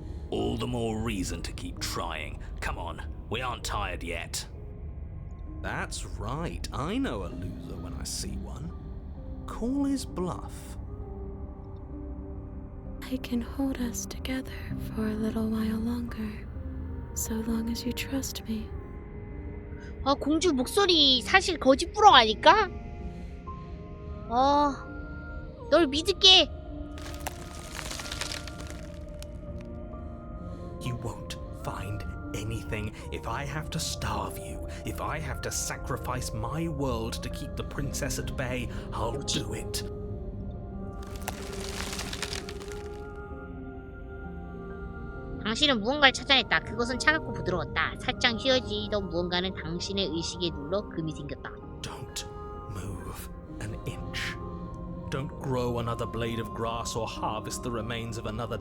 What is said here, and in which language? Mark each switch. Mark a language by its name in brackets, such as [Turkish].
[English] All the more reason to keep trying. Come on, we aren't tired yet. That's right, I know a loser when I see one. Call his bluff. I can hold us together for a little while longer, so long as you trust me. [Korean] 아, 공주 목소리 사실 거짓부렁 아닐까? 널 믿을게. [English] You won't find anything if I have to starve you. If I have to sacrifice my world to keep the princess at bay, I'll do it. [Korean] 당신은 무언가를 찾아냈다. 그것은 차갑고 부드러웠다. 살짝 휘어지던 무언가는 당신의 의식에 눌러 금이 생겼다. [English] Don't move an inch. Don't grow another blade of grass or harvest the remains of another